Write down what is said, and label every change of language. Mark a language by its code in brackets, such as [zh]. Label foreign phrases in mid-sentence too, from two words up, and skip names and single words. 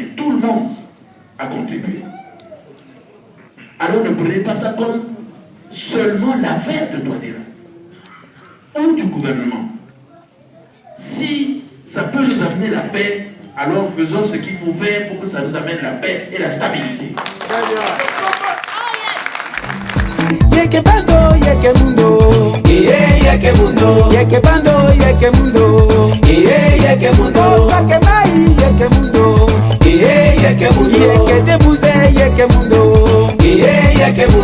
[fr] Tout le monde a contribué. Alors ne prenez pas ça comme seulement l'affaire de Touadéra ou du gouvernement. Si ça peut nous amener la paix, alors faisons ce qu'il faut faire pour que ça nous amène la paix et la stabilité. [sg] Yeke bando, yeke mundo, yeke mundo, yeke bando, yeke mundo, yeke mundo, yeke mai, yeke mundo, yeke mundo, yeke debouze, yeke mundo, yeke mundo.